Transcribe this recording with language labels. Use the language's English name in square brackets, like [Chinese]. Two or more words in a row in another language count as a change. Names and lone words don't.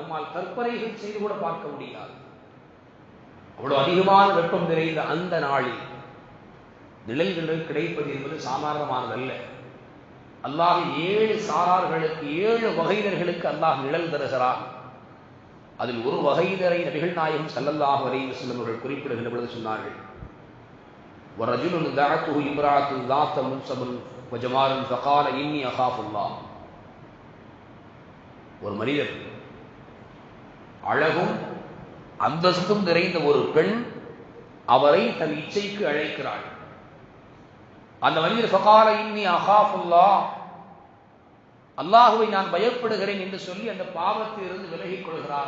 [Tamil] நம்மால் கற்பனைகள் செய்து கூட பார்க்க முடியாது. அவ்வளவு அதிகமான வெப்பம் நிறைந்த அந்த நாளில் நிழல்கள் கிடைப்பது என்பது சாதாரணமானதல்ல. அல்லாஹ் 7 சாரார்களுக்கு 7 வகையினர்களுக்கு அல்லாஹ் நிழல் தருகிறார். அதில் ஒரு வகையினரை நபிகள் நாயகம் ஸல்லல்லாஹு அலைஹி வஸல்லம் அவர்கள் குறிப்பிடுகின்ற பொழுது சொன்னார்கள், [Arabic] ورجل دعته امرأة ذات منصب وجمال فقال إني أخاف الله. [Tamil] ஒரு மனிதர், அழகும் அந்தஸ்தும் நிறைந்த ஒரு பெண் அவரை தன் இச்சைக்கு அழைக்கிறாள். அந்த மனிதர் [Arabic] فقال إني أخاف الله, [Tamil] அல்லாஹுவை நான் பயப்படுகிறேன் என்று சொல்லி அந்த பாவத்தில் இருந்து விலகிக் கொள்கிறார்.